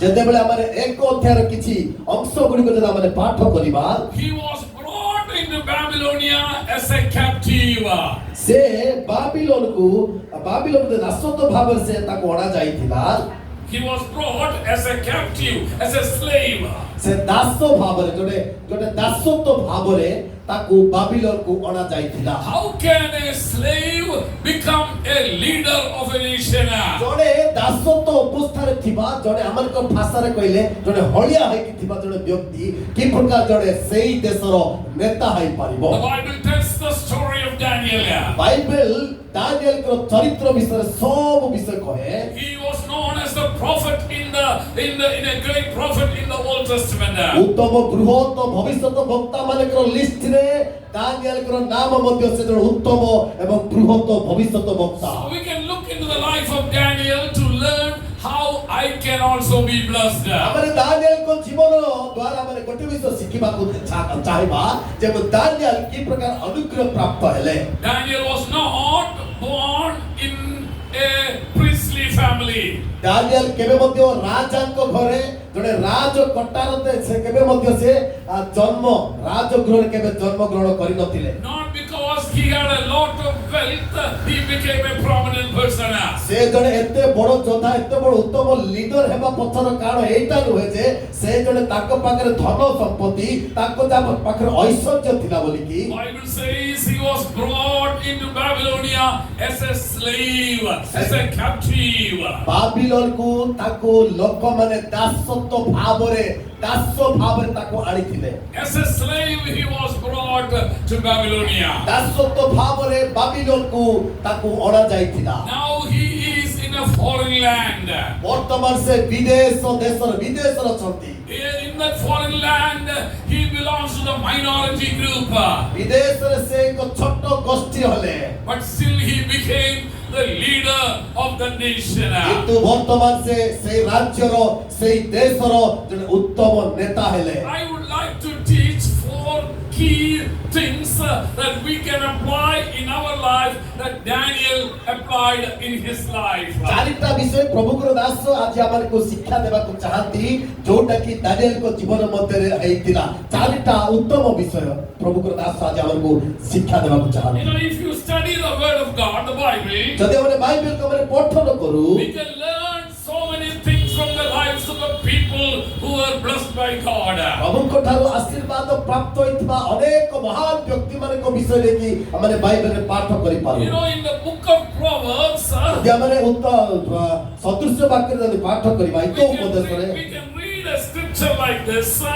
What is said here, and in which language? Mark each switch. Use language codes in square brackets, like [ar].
[or] ଯେତେବେଳେ ଆମେ ଏକ ଅଧ୍ୟାୟର କିଛି ଅଂଶ ଗୁଡ଼ିକ ଯଦି ଆମେ ପାଠ କରିବା, [en] he was brought into Babylonia as a captive. [or] ସେ ବାବିଲୋନରେ ଦାସତ୍ୱ ଭାବରେ ସେ ତାକୁ ଅଣା ଯାଇଥିଲା। [en] He was brought as a captive, as a slave. [or] ସେ ଦାସ ଭାବରେ ଗୋଟେ ଦାସତ୍ୱ ଭାବରେ ତାକୁ ବାବିଲୋନକୁ ଅଣା ଯାଇଥିଲା। [en] How can a slave become a leader of a nation? [or] ଜଣେ ଦାସତ୍ୱ ଅବସ୍ଥାରେ ଥିବା ଜଣେ ଆମଙ୍କ ଭାଷାରେ କହିଲେ ଜଣେ ହଳିଆ ହେଇକି ଥିବା ଜଣେ ବ୍ୟକ୍ତି କି ପ୍ରକାର ଜଣେ ସେଇ ଦେଶର ନେତା ହେଇପାରିବ। [en] The Bible tells the story of Daniel. [or] Bible ଦାନିଏଲଙ୍କ ଚରିତ୍ର ବିଷୟରେ ସବୁ ବିଷୟ କହେ। [en] He was known as the prophet in a great prophet in the Old Testament. [or] ଉତ୍ତମ ବୃହତ ଭବିଷ୍ୟତ ବକ୍ତା ମାନଙ୍କର ଲିଷ୍ଟରେ ଦାନିଏଲଙ୍କର ନାମ ମଧ୍ୟ ସେ ଜଣେ ଉତ୍ତମ ଏବଂ ବୃହତ ଭବିଷ୍ୟତ ବକ୍ତା। [en] So we can look into the life of Daniel to learn how I can also be blessed. [or] ଆମେ ଦାନିଏଲଙ୍କ ଜୀବନ ଦ୍ୱାରା ଆମେ ଗୋଟେ ବିଷୟ ଶିଖିବାକୁ ଚାହିଁବା ଯେ ଦାନିଏଲ କି ପ୍ରକାର ଅନୁଗ୍ରହ ପ୍ରାପ୍ତ ହେଲେ। [en] Daniel was not born in a priestly family. [or] Daniel କେବେ ମଧ୍ୟ ରାଜାଙ୍କ ଘରେ ଜଣେ ରାଜ କଟାରତେ ସେ କେବେ ମଧ୍ୟ ସେ ରାଜଗୃହରେ କେବେ ଜନ୍ମ ଗ୍ରହଣ କରିନଥିଲେ। [en] Not because he had a lot of wealth, he became a prominent person. [or] ସେ ଜଣେ ଏତେ ବଡ଼ ଯୋଦ୍ଧା ଏତେ ବଡ଼ ଉତ୍ତମ ଲିଡର ହେବା ପଛର କାରଣ ଏଇଟା ନୁହେଁ ଯେ ସେ ଜଣେ ତାଙ୍କ ପାଖରେ ଧନ ସମ୍ପତ୍ତି ତାଙ୍କ ପାଖରେ ଐଶ୍ୱର୍ଯ୍ୟ ଥିଲା ବୋଲିକି। [en] Bible says he was brought into Babylonia as a slave, as a captive. [or] ବାବିଲୋନକୁ ତାକୁ ଲୋକମାନେ ଦାସତ୍ୱ ଭାବରେ ତାକୁ ଆଣିଥିଲେ। [en] As a slave he was brought to Babylonia. [or] ଦାସତ୍ୱ ଭାବରେ ବାବିଲୋନକୁ ତାକୁ ଅଣା ଯାଇଥିଲା। [en] Now he is in a foreign land. [or] ବର୍ତ୍ତମାନ ସେ ବିଦେଶରେ ଅଛନ୍ତି। [en] In that foreign land he belongs to the minority group. [or] ବିଦେଶରେ ସେ ଏକ ଛୋଟ ଗୋଷ୍ଠୀ ହେଲେ। [en] But still he became the leader of the nation. [or] କିନ୍ତୁ ବର୍ତ୍ତମାନ ସେ ସେଇ ରାଜ୍ୟର ସେଇ ଦେଶର ଜଣେ ଉତ୍ତମ ନେତା ହେଲେ। [en] I would like to teach 4 key things that we can apply in our life that Daniel applied in his life. [or] ଚାରିଟା ବିଷୟ ପ୍ରଭୁଙ୍କର ଦାସ ଆଜି ଆମକୁ ଶିକ୍ଷା ଦେବାକୁ ଚାହାନ୍ତି ଯୋଉଟା କି ଦାନିଏଲଙ୍କ ଜୀବନ ମଧ୍ୟରେ ହେଇଥିଲା। ଚାରିଟା ଉତ୍ତମ ବିଷୟ ପ୍ରଭୁଙ୍କର ଦାସ ଆଜି ଆମକୁ ଶିକ୍ଷା ଦେବାକୁ ଚାହାନ୍ତି। [en] You know, if you study the word of God, the Bible, [or] ଯଦି ଆମେ ବାଇବେଲକୁ ଆମେ ପଠନ କରୁ, [en] we can learn so many things from the lives of the people who were blessed by God. [or] ପ୍ରଭୁଙ୍କ ଠାରୁ ଆଶୀର୍ବାଦ ପ୍ରାପ୍ତ ହୋଇଥିବା ଅନେକ ମହାନ ବ୍ୟକ୍ତିମାନଙ୍କ ବିଷୟରେ କି ଆମେ ବାଇବେଲରେ ପାଠ କରିପାରୁ। [en] You know, in the book of Proverbs, [or] ଯଦି ଆମେ ସଦୃଶ୍ୟ ବାକ୍ୟରେ ଯଦି ପାଠ କରିବା [en] we can read a scripture like this.